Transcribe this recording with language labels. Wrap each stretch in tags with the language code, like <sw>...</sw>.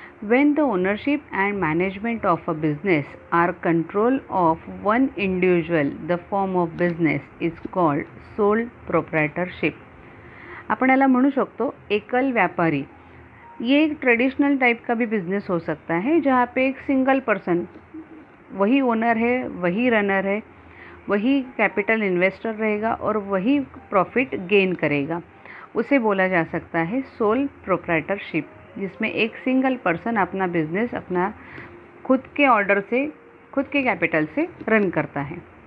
<en>When the ownership and management of a business are control of one individual, the form of business is called sole proprietorship.</en> <mr>आपण याला म्हणू शकतो एकल व्यापारी.</mr> <hi>ये एक ट्रेडिशनल टाइप का भी बिजनेस हो सकता है जहाँ पे एक सिंगल पर्सन, वही ओनर है, वही रनर है, वही कैपिटल इन्वेस्टर रहेगा और वही प्रॉफिट गेन करेगा. उसे बोला जा सकता है सोल प्रोप्राइटरशिप, जिसमें एक सिंगल पर्सन अपना बिजनेस अपना खुद के ऑर्डर से, खुद के कैपिटल से रन करता है.</hi>